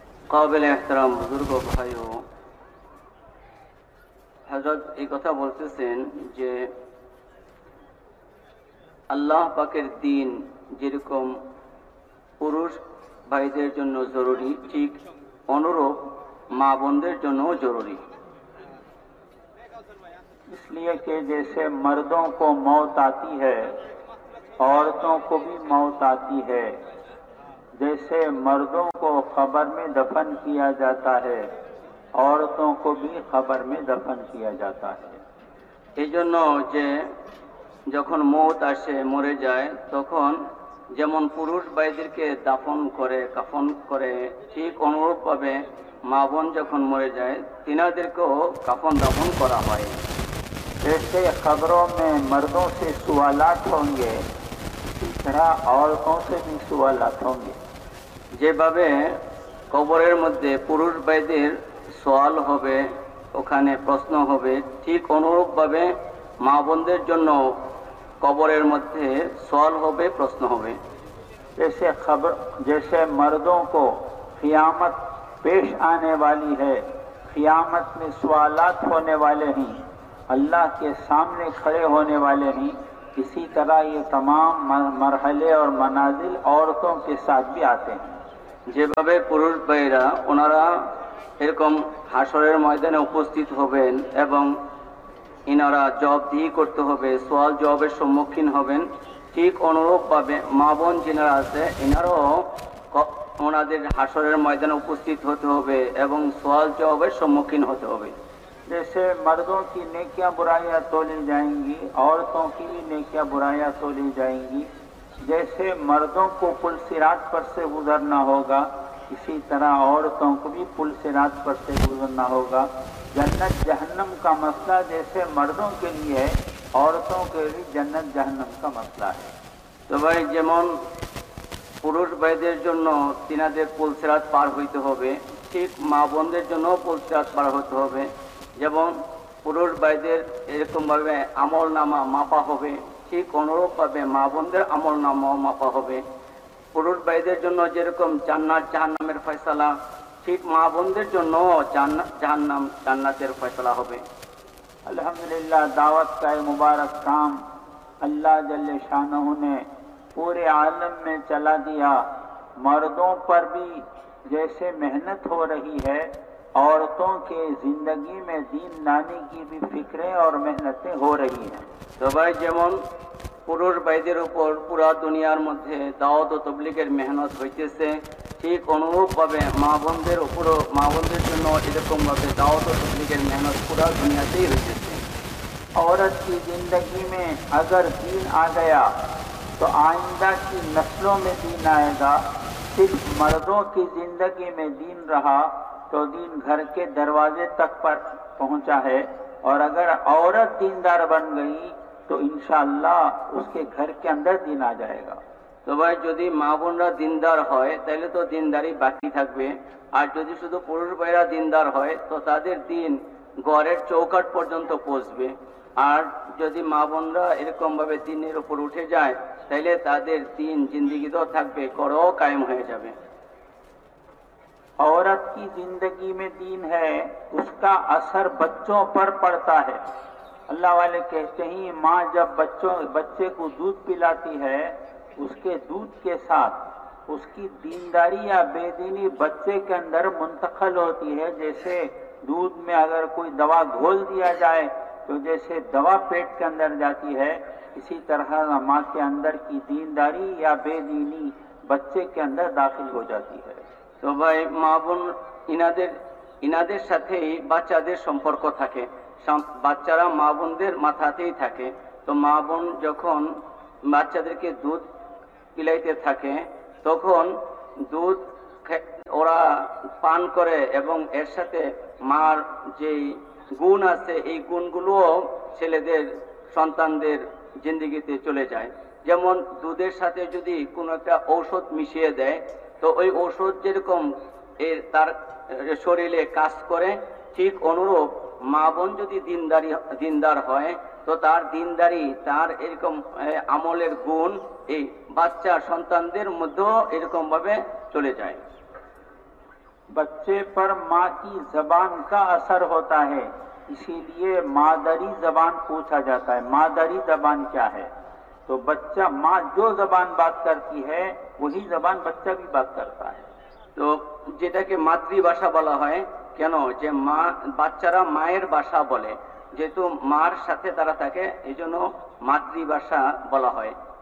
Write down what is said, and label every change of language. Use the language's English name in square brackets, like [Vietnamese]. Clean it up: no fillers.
[Hindi] काबिल एहतराम बुजुर्गों, भाइयों, हजरत एक कथा [Bangla] बोलतेছেন যে আল্লাহ পাকের দ্বীন যেরকম পুরুষ ভাইদের জন্য জরুরি, ঠিক অনুরূপ মা বোনদের জন্যও জরুরি। [Hindi] इसलिए कि जैसे मर्दों को मौत आती है, औरतों को भी मौत आती है। जैसे मर्दों को कब्र में दफन किया जाता है, औरतों को भी कब्र में दफन किया जाता है। [Bangla] এজন্য যে যখন মওত আসে, মরে যায়, তখন যেমন পুরুষ ভাইদেরকে দাফন করে, কাফন করে, ঠিক অনুরূপভাবে মা বোন যখন মরে যায় তিনাদেরকেও কাফন দাফন করা হয়। [Hindi] जैसे खबरों में मर्दों से सवालात होंगे, इस तरह औरतों से भी सवालात होंगे। [Bangla] যেভাবে কবরের মধ্যে পুরুষ ভাইদের সওয়াল হবে, ওখানে প্রশ্ন হবে, ঠিক অনুরূপভাবে মা বোনদের জন্য কবরের মধ্যে সওয়াল হবে, প্রশ্ন হবে। [Hindi] जैसे मर्दों को क़ियामत पेश आने वाली है, क़ियामत में सवालात होने वाले हैं, अल्लाह के सामने खड़े होने वाले हैं, इसी तरह ये तमाम मरहले और मनाजिल औरतों के साथ भी आते हैं। [Bangla] যেভাবে পুরুষ ভাইরা ওনারা এরকম হাসরের ময়দানে উপস্থিত হবেন এবং ইনারা জবাবদিহি করতে হবে, সওয়াল জবাবের সম্মুখীন হবেন, ঠিক অনুরূপভাবে মা বোন যিনারা আছে ইনারাও ওনাদের হাসরের ময়দানে উপস্থিত হতে হবে এবং সওয়াল জবাবের সম্মুখীন হতে হবে। [Hindi] जैसे मर्दों की नेकियां बुराइयां तोली जाएंगी, औरतों की भी नेकियां बुराइयां तोली जाएंगी। जैसे मर्दों को पुल सिरात पर से गुजरना होगा, इसी तरह औरतों को भी पुल सिरात पर से गुजरना होगा। जन्नत जहन्नम का मसला जैसे मर्दों के लिए है, औरतों के लिए जन्नत जहन्नम का मसला है। तो भाई [Bangla] যেমন পুরুষ ভাইদের জন্য তিনাদের পুল সিরাত পার হইতে হবে, ঠিক মা বোনদের জন্য পুল সিরাত পার হতে হবে। যেমন পুরুষ ভাইদের এরকমভাবে আমল নামা মাপা হবে, ঠিক অনুরূপভাবে মা বোনদের আমল নামাও মাপা হবে। পুরুষ ভাইদের জন্য যেরকম জান্নাত জাহান্নামের ফয়সালা, ঠিক মা বোনদের জন্য জান্নাত জাহান্নাম জান্নাতের ফয়সালা হবে। [Hindi] अल्हम्दुलिल्लाह, दावत का मुबारक काम अल्लाह जल्ले शानहू ने पूरे आलम में चला दिया। मर्दों पर भी जैसे मेहनत हो रही है, औरतों के जिंदगी में दीन लाने की भी फिक्रें और मेहनतें हो रही हैं। तो भाई [Bangla] যেমন পুরুষ ভাইদের উপর পুরা দুনিয়ার মধ্যে দাওয়াত ও তাবলীগের মেহনত হইতেছে, ঠিক অনুরূপভাবে মা বোনদের উপরও মা বোনদের জন্য এরকমভাবে দাওয়াত ও তাবলীগের মেহনত পুরা দুনিয়াতেই হইতেছে। [Hindi] औरत की जिंदगी में अगर दीन आ गया तो आइंदा की नस्लों में दीन आएगा। सिर्फ मर्दों की जिंदगी में दीन रहा तो दीन घर के दरवाजे तक पर पहुंचा है, और अगर औरत दीनदार बन गई तो इंशाअल्लाह उसके घर के अंदर दीन आ जाएगा। [Bangla] তো ভাই যদি মা বোনরা দিনদার হয় তাহলে তো দিনদারি বাকি থাকবে, আর যদি শুধু পুরুষ ভাইরা দিনদার হয় তো তাদের দিন ঘরের চৌকাঠ পর্যন্ত পৌঁছবে। আর যদি মা বোনরা এরকম ভাবে দিনের উপর উঠে যায় তাহলে তাদের দিন জিন্দেগিতেও থাকবে, ঘরও কায়েম হয়ে যাবে। [Hindi] औरत की जिंदगी में दीन है, उसका असर बच्चों पर पड़ता है। अल्लाह वाले कहते हैं माँ जब बच्चे को दूध पिलाती है, उसके दूध के साथ उसकी दीनदारी या बेदीनी बच्चे के अंदर मुंतकिल होती है। जैसे दूध में अगर कोई दवा घोल दिया जाए तो जैसे दवा पेट के अंदर जाती है, इसी तरह माँ के अंदर की दीनदारी या बेदीनी बच्चे के अंदर दाखिल हो जाती है। [Bangla] তো ভাই মা বোন ইনাদের সাথেই বাচ্চাদের সম্পর্ক থাকে, বাচ্চারা মা বোনদের মাথাতেই থাকে। তো মা বোন যখন বাচ্চাদেরকে দুধ পিলাইতে থাকে তখন দুধ ওরা পান করে এবং এর সাথে মার যে গুণ আছে এই গুণগুলোও ছেলেদের সন্তানদের জিন্দেগিতে চলে যায়। যেমন দুধের সাথে যদি কোনো একটা ঔষধ মিশিয়ে দেয়, তো ওই ঔষধ যেরকম তার শরীরে কাজ করে, ঠিক অনুরূপ মা বোন যদি দিনদার হয়, তো তার দিনদারি, তার এরকম আমলের গুণ এই বাচ্চা সন্তানদের মধ্যেও এরকম ভাবে চলে যায়। [Hindi] बच्चे पर माँ की जबान का असर होता है, इसीलिए मादरी जबान पूछा जाता है। मादरी जबान क्या है? तो बच्चा माँ जो जबान बात करती है वही जबान बच्चा भी बात करता है। [Bangla] তো যেটাকে মাতৃভাষা বলা হয়, কেন যে মা বাচ্চারা মায়ের ভাষা বলে, যেহেতু মার সাথে তারা থাকে, এই জন্য মাতৃভাষা বলা হয়।